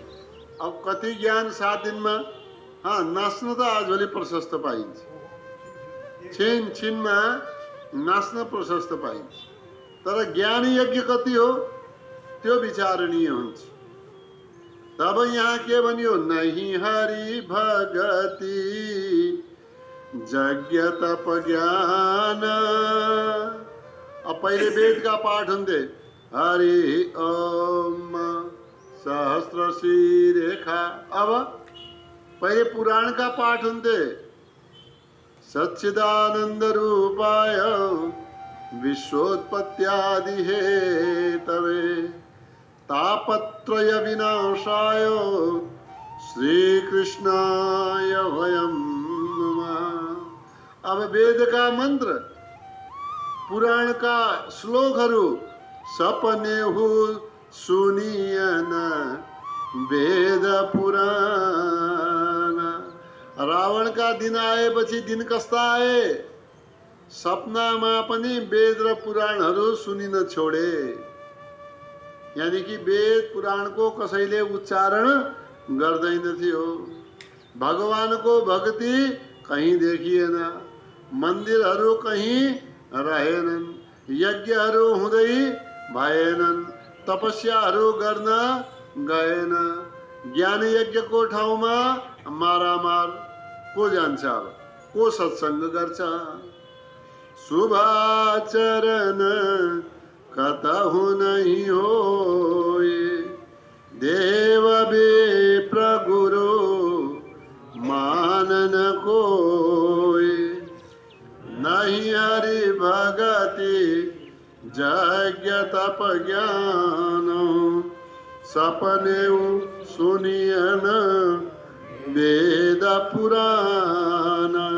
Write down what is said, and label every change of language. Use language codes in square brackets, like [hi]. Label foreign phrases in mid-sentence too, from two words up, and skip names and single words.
[ne] अब कति ज्ञान 7 दिनमा। नाच्न त आजभोलि प्रशस्त पाइन्छ, छिन छिनमा नाच्न प्रशस्त पाइन्छ, तर ज्ञान यज्ञ कति हो त्यो विचारणीय हुन्छ। तब यहाँ के भनियो, [awa] नहीं हरि भगति यज्ञ तप ज्ञान। [ne] अब पहिले वेदका पाठ हुन्थे, [sa] हरि ओम सहस्र शीरेखा। [ne] अब पहिले पुराणका पाठ हुन्थे। [sa] सच्चिदानन्द रूपाय विश्वोत्पत्त्यादि हेतवे तापत्रय विनाशाय श्रीकृष्णाय वयं नमः। [ne] अब वेद का मंत्र, पुराण का श्लोकहरू [awa] सपने हो सुनियन वेद पुराण। [ne] रावण का दिन आएपछि दिन कस्ता आए? सपनामा पनि वेद र पुराणहरू सुनिन छोडे। यानी कि वेद पुराणको कसैले उच्चारण गर्दैनथ्यो। भगवानको भक्ति कहीँ देखिएन, मन्दिरहरू कहीँ रहेनन्, यज्ञहरू हुँदै भएनन्, तपस्याहरू गर्न गएन। ज्ञान यज्ञको ठाउँमा मारामार को जान्छ? अब को सत्संग गर्छ? [awa] शुभाचरण कतहु नहीं होए, देव विप्र गुरु मानन कोय। नहीं हरि भगति यज्ञ तप ज्ञान, सपने सुनियन वेद पुराण।